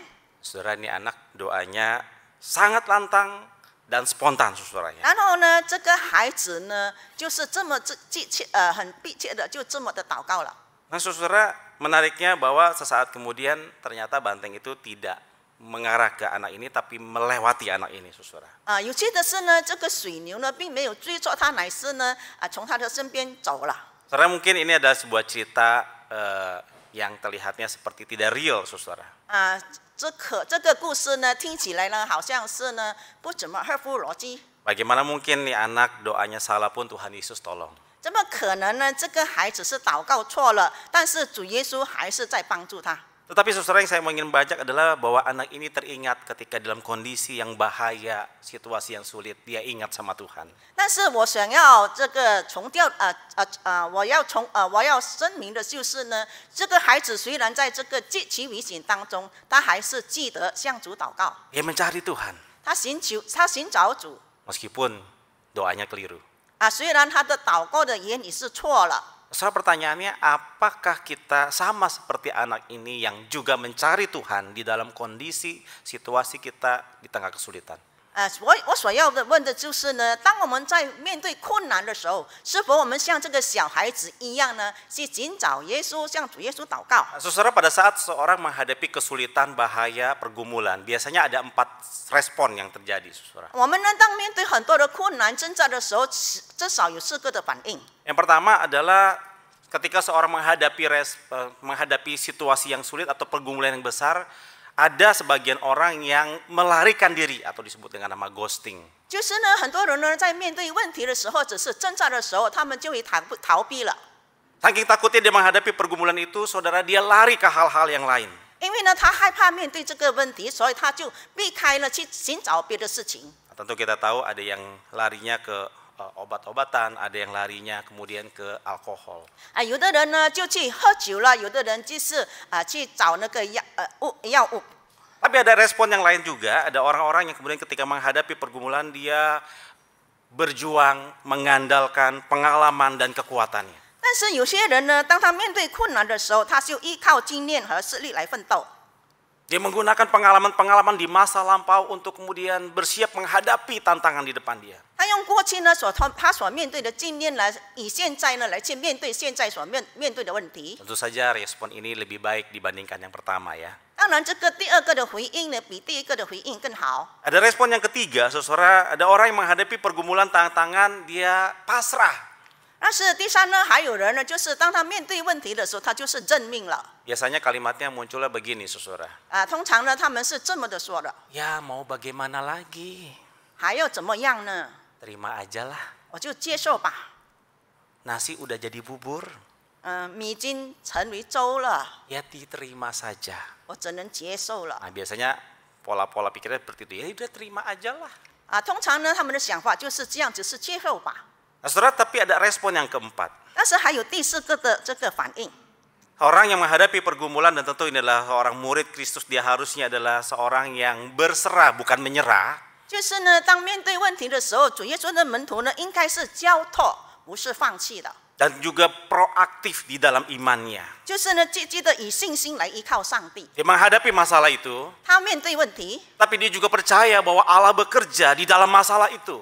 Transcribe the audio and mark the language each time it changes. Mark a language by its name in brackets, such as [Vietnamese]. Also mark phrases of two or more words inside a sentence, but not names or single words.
[Indonesian] Saudara, ini anak doanya sangat lantang dan spontan, saudara ya. [Chinese] 然后呢，这个孩子呢，就是这么很迫切的，就这么的祷告了。 [Indonesian] Nah, saudara, menariknya bahwa sesaat kemudian ternyata banteng itu tidak mengarah ke anak ini, tapi melewati anak ini, saudara. [Chinese] 有趣的是呢，这个水牛呢，并没有追逐他，乃是呢，从他的身边走了。 [Indonesian] Saudara, mungkin ini adalah sebuah cerita yang terlihatnya seperti tidak real, saudara. [Chinese] 这个故事呢，听起来呢，好像是呢，不怎么合乎逻辑。 [Indonesian] Bagaimana mungkin nih anak doanya salah pun Tuhan Yesus tolong? [Chinese] 怎么可能呢？这个孩子是祷告错了，但是主耶稣还是在帮助他。 [Indonesian] Tetapi saudara, yang saya ingin baca adalah bahwa anak ini teringat ketika dalam kondisi yang bahaya, situasi yang sulit, dia ingat sama Tuhan. [Chinese] 但是我想要这个重调，我要声明的就是呢，这个孩子虽然在这个极其危险当中，他还是记得向主祷告， [Indonesian] Dia mencari Tuhan, [Chinese] 他寻找主。 [Indonesian] meskipun doanya keliru. [Chinese] 虽然他的祷告的言语是错了。 [Indonesian] Soal pertanyaannya, apakah kita sama seperti anak ini yang juga mencari Tuhan di dalam kondisi situasi kita di tengah kesulitan? [Chinese] 我所要的问的就是呢，当我们在面对困难的时候，是否我们像这个小孩子一样呢，去寻找耶稣，向主耶稣祷告？ [Indonesian] Saudara, pada saat seorang menghadapi kesulitan, bahaya, pergumulan, biasanya ada 4 respon yang terjadi, saudara. [Chinese] 我们呢，当面对很多的困难挣扎的时候，至少有4个的反应。 [Indonesian] Yang pertama adalah ketika seorang menghadapi situasi yang sulit atau pergumulan yang besar, ada sebagian orang yang melarikan diri atau disebut dengan nama ghosting. [Chinese] 就是呢，很多人呢，在面对问题的时候，只是挣扎的时候，他们就会逃避了。 [Indonesian] Saking takutnya dia menghadapi pergumulan itu, saudara, dia lari ke hal-hal yang lain. [Chinese] 因为呢，他害怕面对这个问题，所以他就避开了去寻找别的事情。 [Indonesian] Tentu kita tahu ada yang larinya ke obat-obatan, ada yang larinya kemudian ke alkohol. [Chinese] 有的人呢就去喝酒了，有的人就是去找那个药物。 [Indonesian] Tapi ada respon yang lain juga, ada orang-orang yang kemudian ketika menghadapi pergumulan dia berjuang, mengandalkan pengalaman dan kekuatannya. [Chinese] 但是有些人呢，当他面对困难的时候，他就依靠经验和实力来奋斗。 [Indonesian] Dia menggunakan pengalaman-pengalaman di masa lampau untuk kemudian bersiap menghadapi tantangan di depan dia. [Chinese] 他用过去呢他所面对的经验来，以现在呢来去面对现在所面对的问题。 [Indonesian] Tentu saja respon ini lebih baik dibandingkan yang pertama, ya. [Chinese] 当然，这个第二个的回应呢，比第一个的回应更好。 [Indonesian] Ada respon yang ketiga, saudara, ada orang yang menghadapi pergumulan tantangan, dia pasrah. [Chinese] 但是第三呢，还有人呢，就是当他面对问题的时候，他就是认命了。 [Indonesian] Biasanya kalimatnya munculnya begini, saudara. [Chinese] 通常呢，他们是这么的说的： [Indonesian] Ya mau bagaimana lagi? [Chinese] 还要怎么样呢？ [Indonesian] Terima aja lah. [Chinese] 我就接受吧。 [Indonesian] Nasi udah jadi bubur, [Chinese] 米已经成为粥了， [Indonesian] ya diterima saja. [Chinese] 我只能接受了。 [Indonesian] Nah, biasanya pola-pola pikirnya seperti itu. Ya udah terima aja lah. [Chinese] 通常呢，他们的想法就是这样，只是接受吧。 [Indonesian] Nah, saudara, tapi ada respon yang keempat. [Chinese] 但是还有第四个的这个反应。 [Indonesian] Orang yang menghadapi pergumulan, dan tentu ini adalah seorang murid Kristus, dia harusnya adalah seorang yang berserah, bukan menyerah. [Chinese] 就是呢，当面对问题的时候，主耶稣的门徒呢，应该是交托，不是放弃的。 [Indonesian] Dan juga proaktif di dalam imannya. [Chinese] 就是呢，积极的以信心来依靠上帝。 [Indonesian] Dia menghadapi masalah itu, [Chinese] 他面对问题， [Indonesian] tapi dia juga percaya bahwa Allah bekerja di dalam masalah itu.